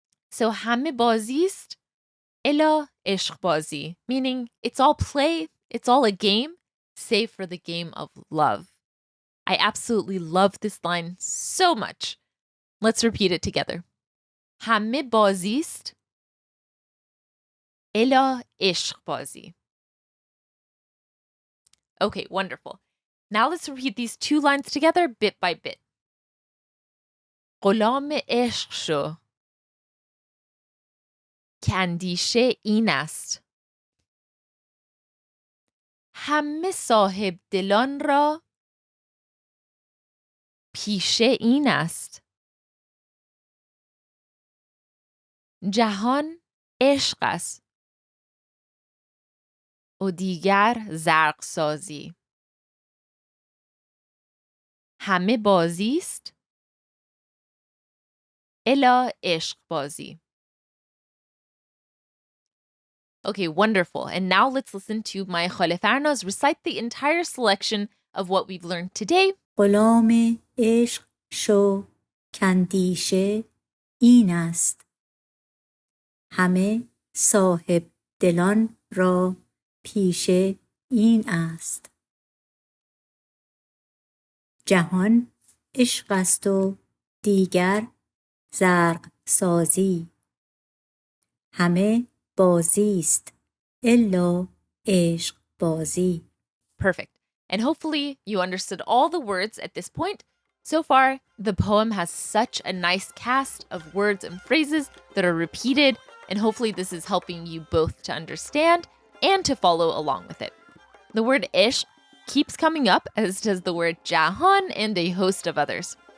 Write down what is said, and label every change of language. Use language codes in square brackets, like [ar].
[en] So [fa] hame bazist الا عشق بازی, [en] meaning it's all play, it's all a game, save for the game of love. I absolutely love this line so much. Let's repeat it together. [fa] همه بازی است الا عشق بازی. [en] Okay, wonderful. Now let's repeat these two lines together bit by bit. [fa] غلام عشق شو که اندیشه این است. همه صاحب دلان را پیشه این است. جهان عشق است و دیگر زرق سازی. همه بازی است الا عشق بازی. [en] Okay, wonderful. And now let's listen to my Khalifarnas recite the entire selection of what we've learned today. [fa] غلام عشق شو کاندیشه این است. همه صاحب دلان را پیشه این است. جهان عشق است و دیگر زرق سازی. همه بازی است الا عشق بازی. [en] Perfect. And hopefully you understood all the words at this point. So far, the poem has such a nice cast of words and phrases that are repeated, and hopefully this is helping you both to understand and to follow along with it. The word ishq keeps coming up, as does the word jahan and a host of others.